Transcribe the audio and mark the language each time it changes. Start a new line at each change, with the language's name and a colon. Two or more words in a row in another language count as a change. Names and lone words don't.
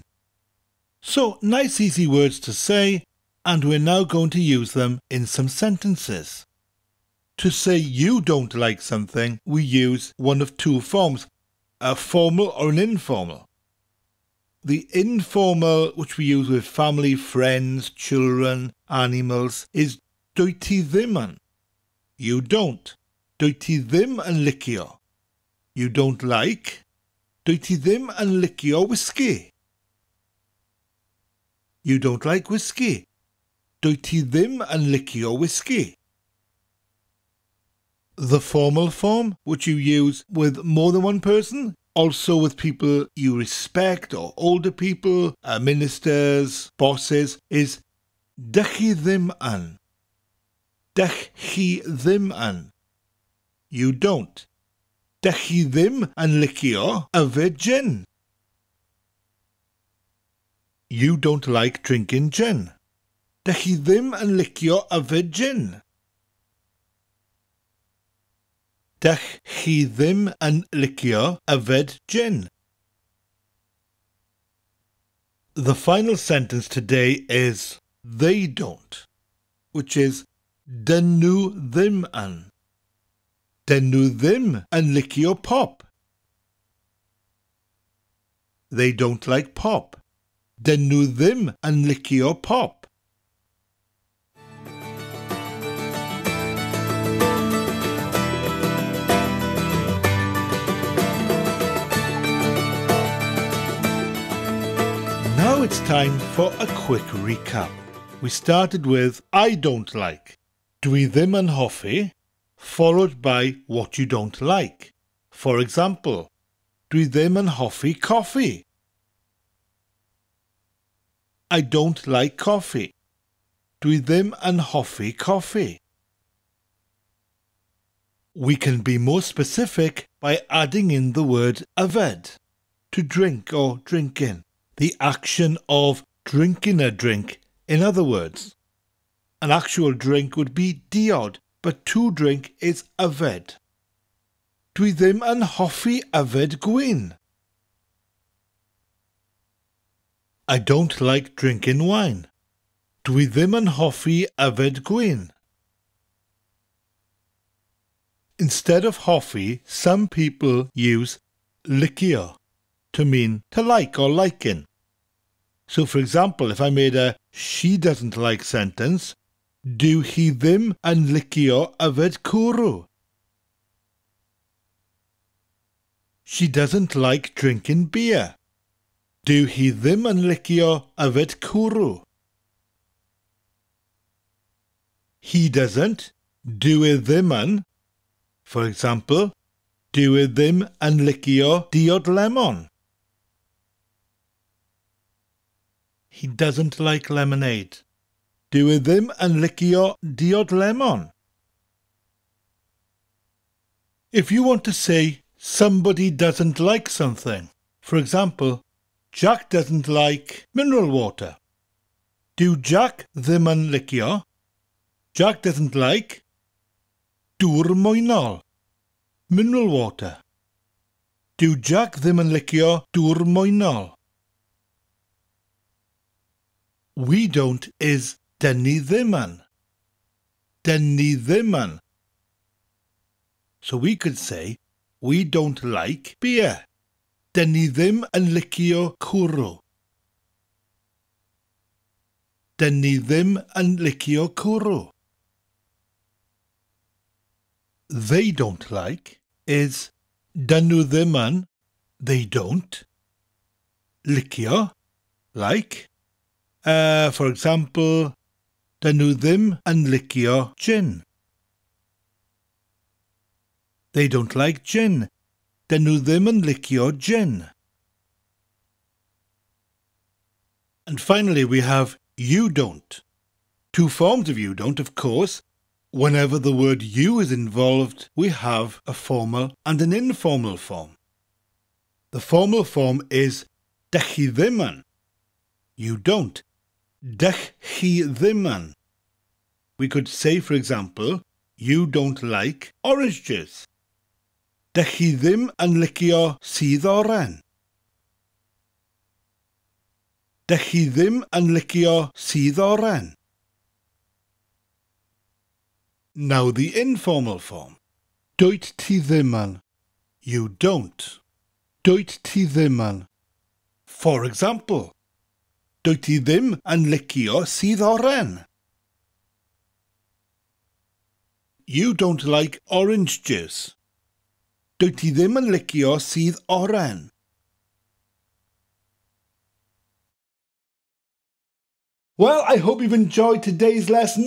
English: So, nice easy words to say, and we're now going to use them in some sentences. To say you don't like something, we use one of two forms, a formal or an informal. The informal, which we use with family, friends, children, animals, is
Welsh: dwyt ti ddim yn.
English: You don't.
Welsh: Dwyt ti ddim yn licio.
English: You don't like.
Welsh: Dwyt ti ddim yn licio whiskey.
English: You don't like whiskey.
Welsh: Dwyt ti ddim yn licio whiskey.
English: The formal form, which you use with more than one person, also with people you respect or older people, ministers, bosses, is
Welsh: dych chi ddim yn. Dych chi ddim yn.
English: You don't.
Welsh: Dych chi ddim yn licio yfed gin.
English: You don't like drinking gin.
Welsh: Dych chi ddim yn licio yfed gin. Dych chi ddim yn licio yfed gin.
English: The final sentence today is they don't, which is
Welsh: dyn nhw ddim yn. Dyn nhw ddim yn licio pop.
English: They don't like pop.
Welsh: Dyn nhw ddim yn licio pop.
English: Now it's time for a quick recap. We started with I don't like,
Welsh: dwi ddim yn hoffi,
English: followed by what you don't like. For example,
Welsh: dwi ddim yn hoffi coffee.
English: I don't like coffee.
Welsh: Dwi ddim yn hoffi coffee.
English: We can be more specific by adding in the word yfed, to drink or drink in. The action of drinking a drink, in other words. An actual drink would be Diod, but to drink is yfed.
Welsh: Dwi ddim yn hoffi yfed Gween.
English: I don't like drinking wine.
Welsh: Dwi ddim yn hoffi yfed Gween.
English: Instead of hoffi, some people use licio to mean to like or liking. So for example, if I made a she doesn't like sentence,
Welsh: dyw hi ddim yn licio yfed cwrw.
English: She doesn't like drinking beer.
Welsh: Dyw hi ddim yn licio yfed cwrw.
English: He doesn't,
Welsh: dyw e ddim yn.
English: For example,
Welsh: dyw e ddim yn licio diod lemon.
English: He doesn't like lemonade.
Welsh: Dyw e ddim yn licio diod lemon.
English: If you want to say somebody doesn't like something, for example, Jack doesn't like mineral water.
Welsh: Dyw Jac ddim yn licio.
English: Jack doesn't like
Welsh: dŵr mwynol,
English: mineral water.
Welsh: Dyw Jac ddim yn licio dŵr mwynol.
English: We don't is
Welsh: dyn ni ddim yn. Dyn ni ddim yn.
English: So we could say, we don't like beer.
Welsh: Dyn ni ddim yn licio cwrw. Dyn ni ddim yn licio cwrw.
English: They don't like is
Welsh: dyn nhw ddim yn,
English: they don't.
Welsh: Licio, like.
English: For example,
Welsh: dyn nhw ddim yn licio gin.
English: They don't like gin.
Welsh: Dyn nhw ddim yn licio gin.
English: And finally, we have you don't. Two forms of you don't, of course. Whenever the word you is involved, we have a formal and an informal form. The formal form is
Welsh: dych chi ddim yn.
English: You don't.
Welsh: Dych chi ddim yn.
English: We could say, for example, you don't like orange juice.
Welsh: Dych chi ddim yn licio sydd oren. Dych chi ddim yn licio sydd oren.
English: Now the informal form.
Welsh: Dwyt ti ddim yn.
English: You don't.
Welsh: Dwyt ti ddim yn.
English: For example,
Welsh: dwyt ti ddim yn licio sydd oren.
English: You don't like orange juice.
Welsh: Dwyt ti ddim yn licio sydd oren.
English: Well, I hope you've enjoyed today's lesson.